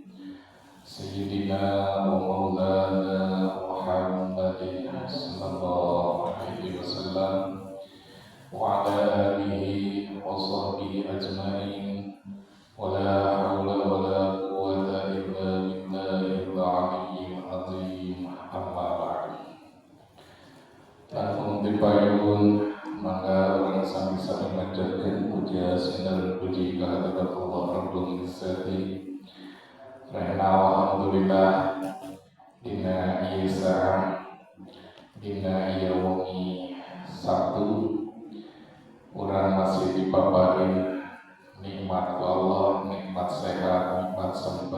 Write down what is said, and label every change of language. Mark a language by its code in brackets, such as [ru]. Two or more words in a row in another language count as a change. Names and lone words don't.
[ar] سيدنا ومولانا محمد صلى الله عليه وسلم وعلى آله وصحبه أجمعين. ولا حول ولا قوة إلا بالله العلي العظيم. أما بعد. [su] Tanpa dipayun maka orang sami-sami manjatkeun [id] puja dan puji [su] kehadirat Allah [ar] رب العزة. [su] Rahna alhamdulillah dina ieu saah dina ieu wengi Sabtu urang masih dipaparin nikmat ku Allah, nikmat sehat, nikmat sempat.